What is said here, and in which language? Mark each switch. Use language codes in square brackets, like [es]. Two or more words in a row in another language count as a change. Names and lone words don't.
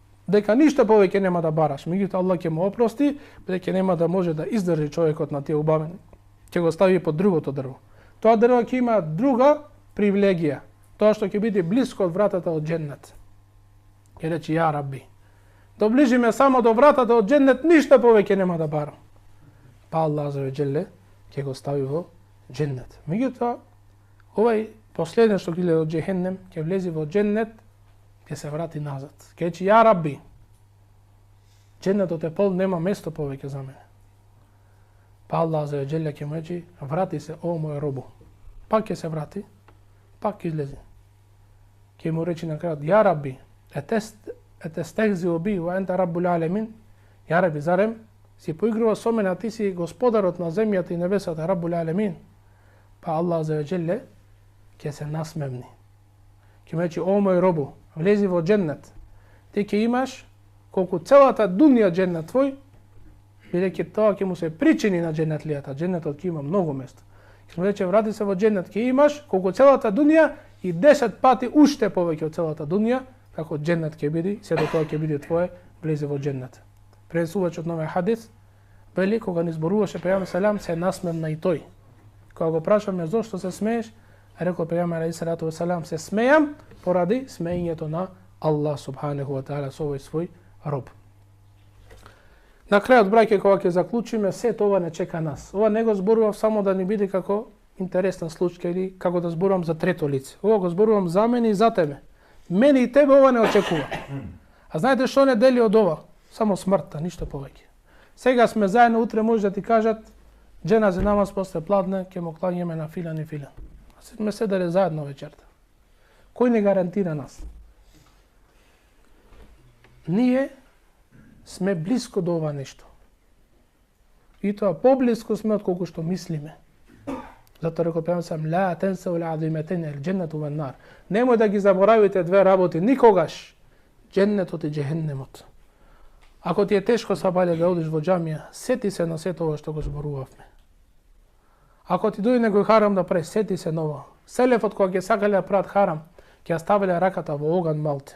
[mk] дека ништо повеќе нема да бараш. Меѓутоа Аллах ќе му опрости, бидејќи нема да може да издржи човекот на тие убавени. Ќе го стави под другото дрво. Тоа дрво ќе има друга привилегија, тоа што ќе биде блиско од вратата од џеннет. Ќе рече [ar] يا ربي, [mk] доближиме само до вратата од џеннет, ништо повеќе нема да барам. Па Аллах [ar] عز وجل [mk] ќе го стави во џеннет. Меѓутоа, овај последен што гледа од џехеннем, ќе влезе во џеннет, ќе се врати назад. Ќе рече [ar] يا ربي, [mk] џеннетот е пол, нема место повеќе за мене. Па Аллах [ar] عز وجل [mk] ќе му рече, врати се, о мој робо. Пак ќе се врати, пак ќе излезе. Ќе му рече на крајот, [ar] يا ربي أتستهزئ بي وأنت رب العالمين. يا ربي, [mk] зарем си поигрува со мене, а ти си господарот на земјата и небесата, [ar] رب العالمين. [mk] Па Аллах [ar] عز وجل [mk] ќе се насмевни. Ќе му рече, о мој робо, влези во џеннет. Ти ќе имаш колку целата дунија џеннет твој, бидејќи тоа ќе му се причини на џеннетлијата. Џеннетот ќе има многу место. Ќе му рече, врати се во џеннет, ќе имаш колку целата дунија и 10 пати уште повеќе од целата дунија, како џеннет ќе биде, се до тоа ќе биде твое, влезе во џеннет. Пренесувачот на овој хадис вели, кога ни зборуваше пејгамбер селам, се насмевна и тој. Кога го прашаме зошто се смееш, рекол пејгамбер [ar] عليه الصلاة والسلام, [mk] се смејам поради смеењето на Аллах [ar] سبحانه وتعالى [mk] со овој свој роб. На крајот, браќе, кога ќе заклучиме, сето ова не чека нас. Ова не го зборував само да ни биде како интересен случај или како да зборувам за трето лице. Ова го зборувам за мене и за тебе. Мене и тебе ова не очекува. А знаете што не дели од ова? Само смртта, ништо повеќе. Сега сме заедно, утре може да ти кажат џеназе намаз после пладне, ќе му клањаме на филан и филан. А сме седеле заедно вечерта. Кој не гарантира нас? Ние сме близко до ова нешто. И тоа поблиско сме од колку што мислиме. Затоа рекол пејгамбер [ar] لا تنسوا العظيمتين الجنة والنار. [mk] Немој да ги заборавите две работи никогаш, џеннетот и џехеннемот. Ако ти е тешко сабајле да одиш во џамија, сети се на сето ова што го зборувавме. Ако ти дојде некој харам да прави, сети се на ова. Селефот кога ќе сакале да прават харам, ќе ја ставиле раката во оган малте.